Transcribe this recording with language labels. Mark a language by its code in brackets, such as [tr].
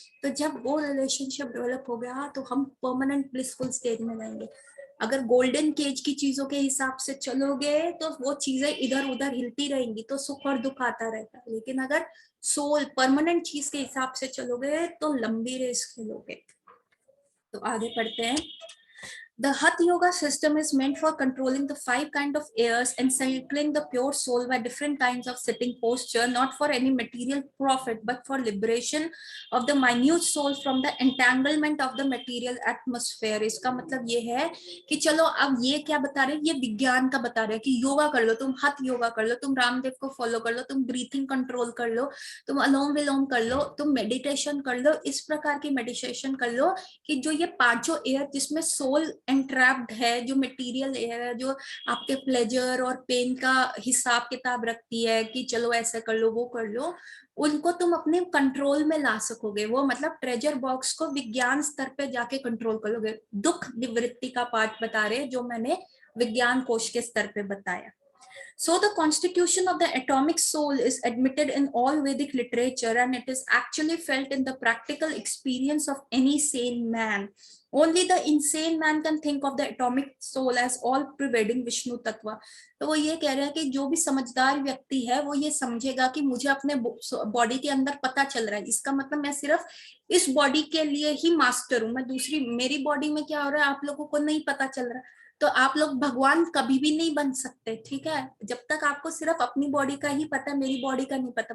[hi] तो जब वो रिलेशनशिप डेवलप हो गया तो हम परमानेंट ब्लिसफुल स्टेज में जाएंगे। अगर गोल्डन केज की चीजों के हिसाब से चलोगे तो वो चीजें इधर उधर हिलती रहेंगी, तो सुख और दुख आता रहता है। लेकिन अगर सोल परमानेंट चीज के हिसाब से चलोगे तो लंबी रेस खेलोगे। तो आगे पढ़ते हैं। [en] The Hatha Yoga system is meant for controlling the 5 kinds of airs and cycling the pure soul by different kinds of sitting posture, not for any material profit, but for liberation of the minute soul from the entanglement of the material atmosphere. [hi] इसका मतलब ये है कि चलो अब ये क्या बता रहे हैं, ये विज्ञान का बता रहे हैं कि योगा कर लो, तुम हथ योगा कर लो, तुम रामदेव को फॉलो कर लो, तुम ब्रीथिंग कंट्रोल कर लो, तुम अनुलोम विलोम कर लो, तुम मेडिटेशन कर लो, इस प्रकार की मेडिटेशन कर लो कि जो ये पांचों एयर जिसमें सोल एंट्रैप्ड है, जो मटेरियल एयर है, जो आपके प्लेजर और पेन का हिसाब किताब रखती है कि चलो ऐसे कर लो वो कर लो, उनको तुम अपने कंट्रोल में ला सकोगे। वो मतलब ट्रेजर बॉक्स को विज्ञान स्तर पे जाके कंट्रोल कर लोगे। दुख निवृत्ति का पाठ बता रहे जो मैंने विज्ञान कोश के स्तर पे बताया। [en] So the constitution of the atomic soul is admitted in all Vedic literature, and it is actually felt in the practical experience of any sane man. Only the insane man can think of the atomic soul as all pervading Vishnu tattva. [hi] तो वो ये कह रहे हैं कि जो भी समझदार व्यक्ति है वो ये समझेगा कि मुझे अपने बॉडी के अंदर पता चल रहा है, इसका मतलब मैं सिर्फ इस बॉडी के लिए ही मास्टर हूँ, मैं दूसरी मेरी बॉडी में क्या हो रहा है आप लोगों को नहीं पता चल रहा। तो आप लोग भगवान कभी भी नहीं बन सकते, ठीक है? जब तक आपको सिर्फ अपनी बॉडी का ही पता है, मेरी बॉडी का नहीं पता।